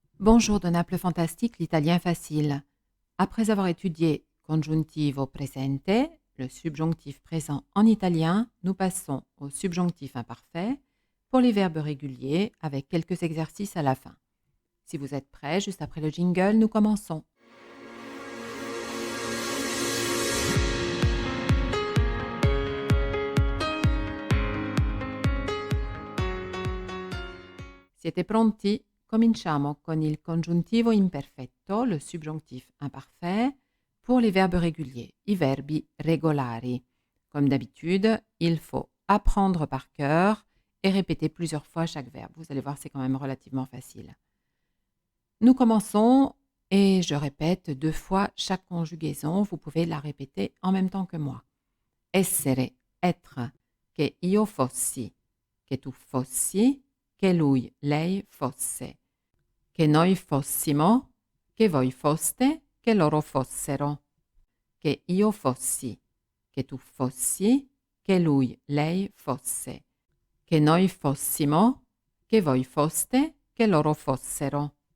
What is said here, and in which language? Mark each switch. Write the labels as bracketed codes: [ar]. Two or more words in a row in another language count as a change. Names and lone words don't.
[fr] Bonjour de Naples Fantastique, l'italien facile. Après avoir étudié [it] congiuntivo presente, [fr] le subjonctif présent en italien, nous passons au subjonctif imparfait pour les verbes réguliers avec quelques exercices à la fin. Si vous êtes prêts, juste après le jingle, nous commençons. [it] Siete pronti? Cominciamo con il congiuntivo imperfetto, [fr] le subjonctif imparfait, pour les verbes réguliers, [it] i verbi regolari. [fr] Comme d'habitude, il faut apprendre par cœur et répéter plusieurs fois chaque verbe. Vous allez voir, c'est quand même relativement facile. Nous commençons et je répète 2 fois chaque conjugaison. Vous pouvez la répéter en même temps que moi. [it] Essere, être, che io fossi, che tu fossi, che lui, lei fosse, che noi fossimo, che voi foste, che loro fossero, che io fossi, che tu fossi, che lui, lei fosse, che noi fossimo, che voi foste, che loro fossero.